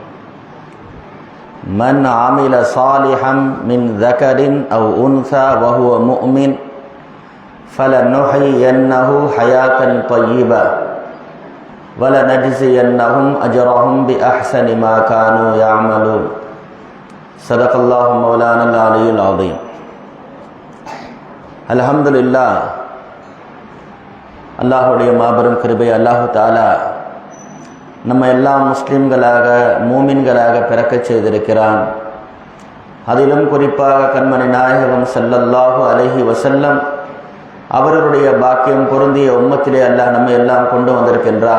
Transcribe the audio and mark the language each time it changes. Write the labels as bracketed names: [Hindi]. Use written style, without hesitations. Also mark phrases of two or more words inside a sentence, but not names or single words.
[Arabic] من عمل صالحا من ذكر أو أنثى وهو مؤمن فلنحيينه حياة طيبة ولنجزينهم أجرهم بأحسن ما كانوا يعملون. صدق الله مولانا العلي العظيم. अल्हम्दुलिल्लाह, [Tamil] அல்லாஹ்வுடைய மாபெரும் கிருபை அல்லாஹ் தஆலா நம்ம எல்லாம் முஸ்லிம்களாக மூமின்களாக பிறக்கச் செய்திருக்கிறான். அதிலும் குறிப்பாக கண்மணி நாயகம் [Arabic] صلى الله عليه وسلم [Tamil] அவர்களுடைய பாக்கியம் பொருந்திய உம்மத்திலே அல்லாஹ் நம்ம எல்லாம் கொண்டு வந்திருக்கின்றான்.